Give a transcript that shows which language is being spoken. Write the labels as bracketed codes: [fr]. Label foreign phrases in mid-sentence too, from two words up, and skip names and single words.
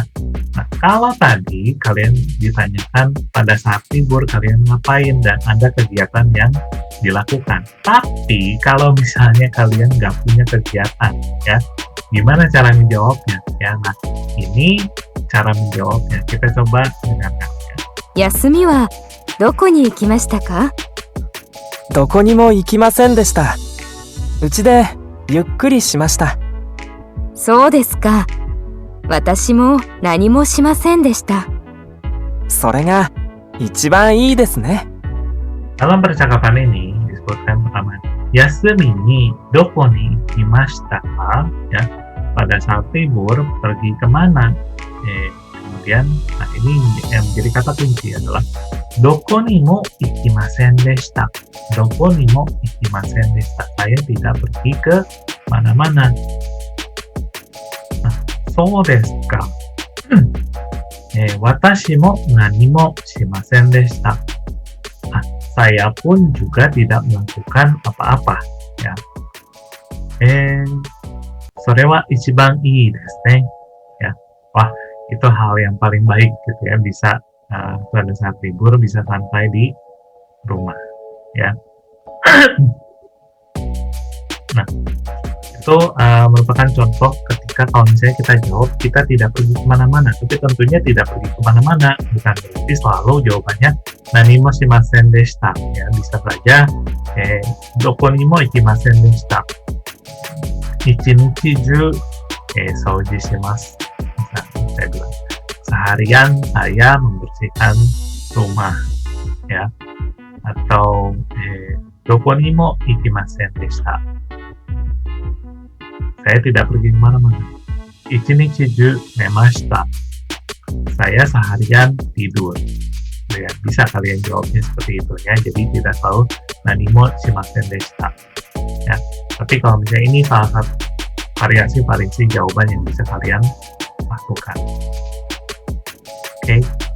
[id] Nah, kalau tadi kalian ditanyakan pada saat libur kalian ngapain dan ada kegiatan yang dilakukan. Tapi kalau misalnya kalian nggak punya kegiatan, ya, gimana cara menjawabnya? Ya, nah ini cara menjawabnya. Kita coba dengarkan. [ja] 休みはどこに行きましたか？どこにも行きませんでした。うちでゆっくりしました。そうですか。私も何もしませんでした。それが一番いいですね。 [id] Dalam percakapan ini disebutkan pertama, [ja] 休みにどこに行きましたか? [id] Ya, pada saat libur pergi kemana? Kemudian, nah ini yang menjadi kata kunci adalah [ja] どこにも行きませんでした. どこにも行きませんでした. [id] Saya tidak pergi ke mana-mana. [ja] Nah, そうですか. 私も何もしませんでした. [id] Nah, saya pun juga tidak melakukan apa-apa. [ja] Ya. それは一番いいですね. Ya. [id] Wah, itu hal yang paling baik gitu ya, bisa pada saat libur bisa santai di rumah ya. Nah, itu merupakan contoh ketika kalau misalnya kita jawab kita tidak pergi kemana-mana, tapi tentunya tidak pergi kemana-mana bukan berarti selalu jawabannya [ja] 何もしませんでした [id] ya, bisa saja [ja] どこにも行きませんでした、一日中掃除します. [id] Misalnya saya bilang seharian saya membersihkan rumah ya, atau [ja] どこにも行きませんでした, [id] saya tidak pergi kemana-mana. [ja] 一日中寝ました, [id] saya seharian tidur ya, bisa kalian jawabnya seperti itu ya, jadi tidak selalu [ja] 何もしませんでした [id] ya. Tapi kalau misalnya ini salah satu variasi jawaban yang bisa kalian lakukan. Oke.